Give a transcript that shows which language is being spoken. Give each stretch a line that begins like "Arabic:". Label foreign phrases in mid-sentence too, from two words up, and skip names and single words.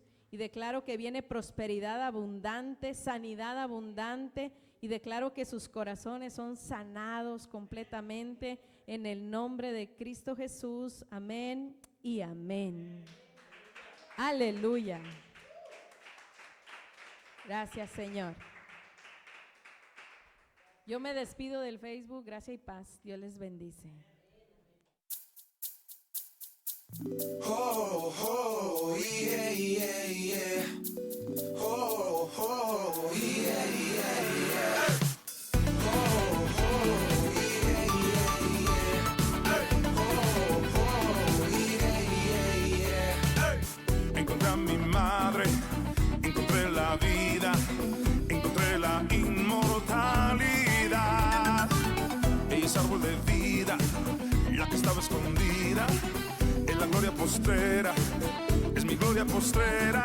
Spanish: Y declaro que viene prosperidad abundante, sanidad abundante, y declaro que sus corazones son sanados completamente en el nombre de Cristo Jesús. Amén y amén. Aleluya. Gracias, Señor. Yo me despido del Facebook. Gracia y paz. Dios les bendice. Oh, oh, yeah, yeah, yeah. Oh, oh, yeah, yeah, yeah. Oh, oh, yeah, yeah, yeah. Oh, oh, yeah, yeah, yeah. Encontré a mi madre, encontré la vida, encontré la inmortalidad. Ella es árbol de vida, la que estaba escondida en la gloria postrera, es mi gloria postrera.